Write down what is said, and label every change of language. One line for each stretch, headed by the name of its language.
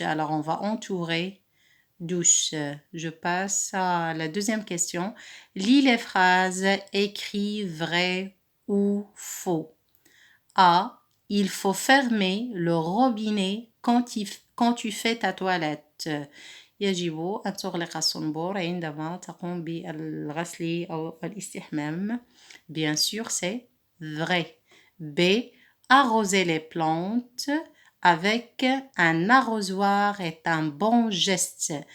French: Alors on va entourer douche. Je passe à la deuxième question. Lis les phrases, écris vrai ou faux. A. Il faut fermer le robinet quand tu fais ta toilette.
Arabic: يجب أن تغلق الصنبور عندما تقوم بالغسل أو الاستحمام.
French: Bien sûr, c'est vrai. B. Arroser les plantes avec un arrosoir est un bon geste.